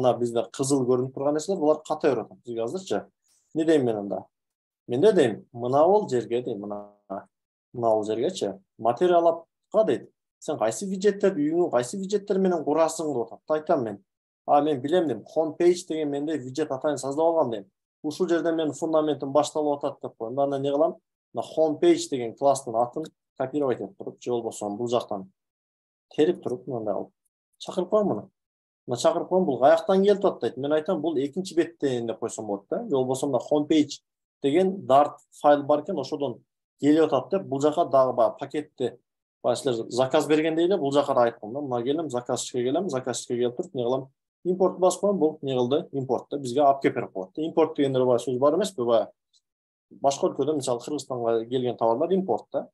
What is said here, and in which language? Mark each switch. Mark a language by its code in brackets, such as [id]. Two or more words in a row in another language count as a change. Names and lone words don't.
[ky] Мына бизде кызыл көрүнүп турган нерселер, булар ката берип атат бизге азырчы. Не дейм мен анда? Менде дейм, мына бул жерге дейм, мына бул жергечи материалга дейт. Сен кайсы виджеттерди, үйүңө кайсы виджеттер менен курасың деп атат. Айтам мен. Мен билем дейм, [en] home page [ky] деген менде виджет атайын создап алгам дейм. Ушул жерден мен фундаментим башталып атат деп коем. Анда не кылам? Мына [en] home page [ky] деген класстын атын копировать этип туруп, же болбосо бул жактан терип туруп, мындай алып чакырып коем муну. Мына чакырып коем, бул каяктан келип атат дейт. Мен айтам, бул экинчи беттен деп койсом болот да. Же болбосо мына [en] home page [ky] деген Dart файл бар экен, ошодон келип атат деп, бул жака дагы пакетти силер заказ бергенде эле бул жака да айткам да. Мына келем, заказчикке келем, заказчикке келип туруп не кылам? Импорт басып коем, бул не кылды? Импортты бизге алып келип берип коет. Импорт дегендер бар сөз бар эмеспи? Башка өлкөдө, мисалы Кыргызстанга келген товарлар импорт да.